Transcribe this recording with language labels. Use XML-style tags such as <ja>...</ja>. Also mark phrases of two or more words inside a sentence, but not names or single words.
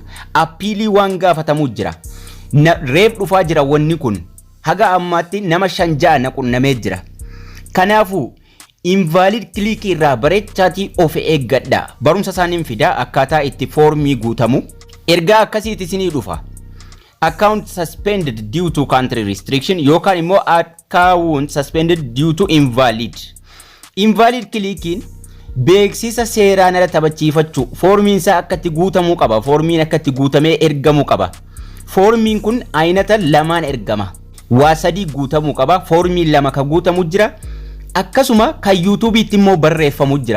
<om>Appiilii waan gaafatamu jira. Reef dhufaa jira wanni kun. Haga ammaatti nama 5 naqunnamee jira. Kanaafuu invalid click irraa bareechaatii of eeggadha. Barumsa isaaniin fidaa akkaataa itti foormii guutamu. Ergaa akkasiitti isinii dhufa.</om> <en>Account suspended due to country restriction</en> <om>yookaan immoo</om> <en>account suspended due to invalid. Invalid clicking</en> <om>beeksisa seeraan ala taphachiifachuu foormiin isaa akkatti guutamuu qaba. Foormiin akkatti guutamee ergamuu qaba. Foormiin kun aynata lamaan ergama. Waa sadii guutamuu qaba. Foormiin lama ka guutamu jira. Akkasuma ka YouTube itti immoo barreeffamu jira.</om>